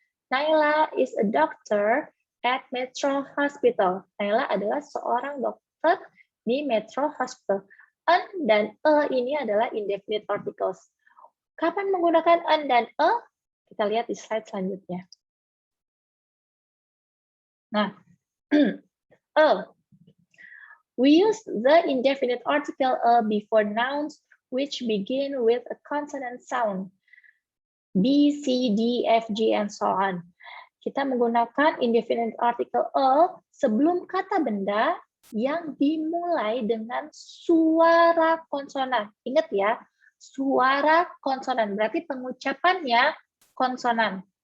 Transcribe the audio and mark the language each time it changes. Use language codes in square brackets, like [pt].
[en] Naila is a doctor at Metro Hospital. [id] Naila adalah seorang dokter di Metro Hospital. An dan a ini adalah indefinite articles. Kapan menggunakan an dan a? Kita lihat di slide selanjutnya. Nah, [en] We use the indefinite article a before nouns which begin with a consonant sound. B, C, D, F, G, and so on. [id] Kita menggunakan indefinite article a sebelum kata benda yang dimulai dengan suara konsonan. Ingat ya, suara konsonan. Berarti pengucapannya konsonan.